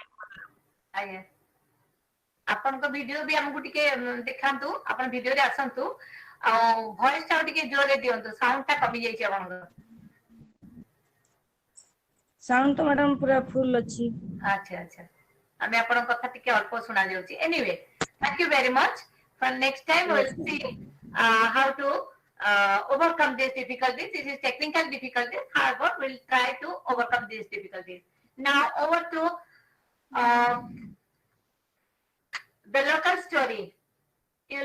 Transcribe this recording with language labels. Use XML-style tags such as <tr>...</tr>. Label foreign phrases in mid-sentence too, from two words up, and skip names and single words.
<or>ଆଜ୍ଞା ଆପଣଙ୍କ ଭିଡିଓ ବି ଆମକୁ ଟିକେ ଦେଖାନ୍ତୁ ଆପଣ ଭିଡିଓରେ ଆସନ୍ତୁ ଆଉ ଭଏସ ଟା ଟିକେ ଜୋରରେ ଦିଅନ୍ତୁ ସାଉଣ୍ଡ ଟା କମି ଯାଇଛି ଆପଣଙ୍କର ସାଉଣ୍ଡ ତ ମ୍ୟାଡାମ ପୁରା ଫୁଲ ଅଛି ଆଚ୍ଛା ଆଚ୍ଛା ଆମେ ଆପଣଙ୍କ କଥା ଟିକେ ଅଳ୍ପ ଶୁଣା ଯାଉଛି</or> <en>anyway thank you very much for next time we'll see how to overcome these difficulties. This is technical difficulties, however we'll try to overcome these difficulties. Now over to the local story.</en>